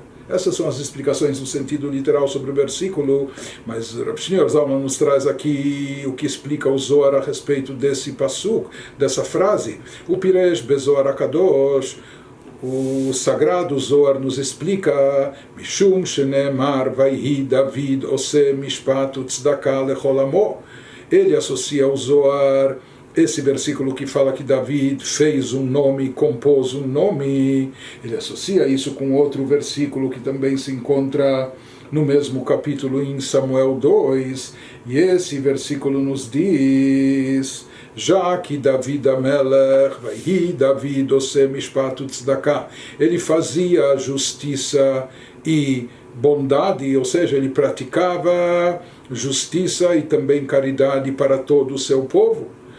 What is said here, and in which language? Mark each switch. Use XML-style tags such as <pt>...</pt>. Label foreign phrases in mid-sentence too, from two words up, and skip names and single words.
<pt>Essas são as explicações no sentido literal sobre o versículo, mas Rav Shneur Zalman nos traz aqui o que explica o Zohar a respeito desse pasuk, dessa frase.</pt> <he>O פירש בזהר הקדוש,</he> <pt>o sagrado Zohar nos explica:</pt> <he>משום שנאמר ויהי דוד עשה משפט צדקה לכל עמו.</he> <pt>Ele associa ao Zohar esse versículo que fala que David fez um nome, compôs um nome, ele associa isso com outro versículo que também se encontra no mesmo capítulo em Samuel 2, e esse versículo nos diz: já que David HaMelech,</pt> <he>ויהי דוד עשה משפט צדקה,</he> <pt>ele fazia justiça e bondade, ou seja, ele praticava justiça e também caridade para todo o seu povo.</pt>